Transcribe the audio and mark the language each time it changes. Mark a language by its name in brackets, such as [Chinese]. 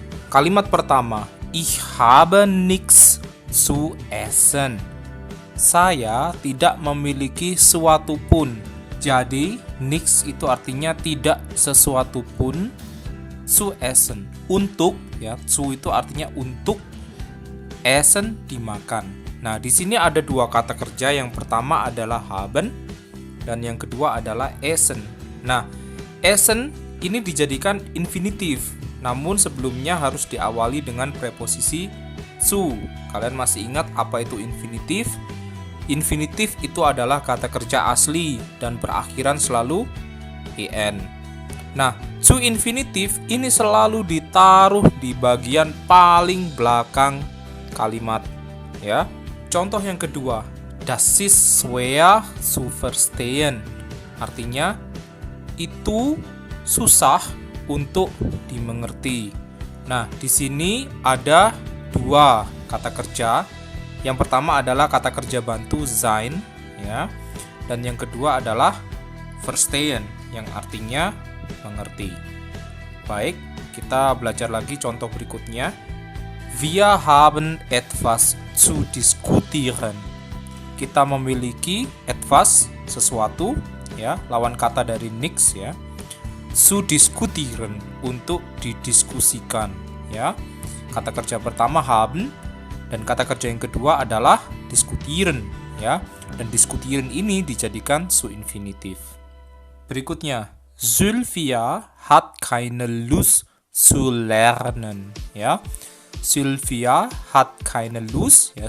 [Indonesian] Kalimat pertama, [German] ich habe nichts zu essen. [Indonesian] Saya tidak memiliki sesuatu pun. Jadi, nichts itu artinya tidak sesuatu pun. [German] Zu essen, [Indonesian] untuk ya. Zu itu artinya untuk. Essen dimakan. Nah, di sini ada dua kata kerja. Yang pertama adalah haben dan yang kedua adalah essen. Nah, essen ini dijadikan infinitif. Namun sebelumnya harus diawali dengan preposisi zu. Kalian masih ingat apa itu infinitif? Infinitif itu adalah kata kerja asli dan berakhiran selalu en. Nah, zu infinitif ini selalu ditaruh di bagian paling belakang kalimat ya. Contoh yang kedua, [German] das ist schwer zu verstehen. [Indonesian] Artinya itu susah untuk dimengerti. Nah, di sini ada dua kata kerja. Yang pertama adalah kata kerja bantu sein ya, dan yang kedua adalah verstehen yang artinya mengerti. Baik, kita belajar lagi contoh berikutnya. [German] Wir haben etwas zu diskutieren. [Indonesian] Kita memiliki etwas, sesuatu ya, lawan kata dari nichts ya. [German] Zu diskutieren, [Indonesian] untuk didiskusikan ya. Kata kerja pertama haben dan kata kerja yang kedua adalah diskutieren ya. Dan diskutieren ini dijadikan zu infinitif. Berikutnya, [German] Sylvia hat keine Lust zu lernen ya. Sylvia hat keine Lust ya.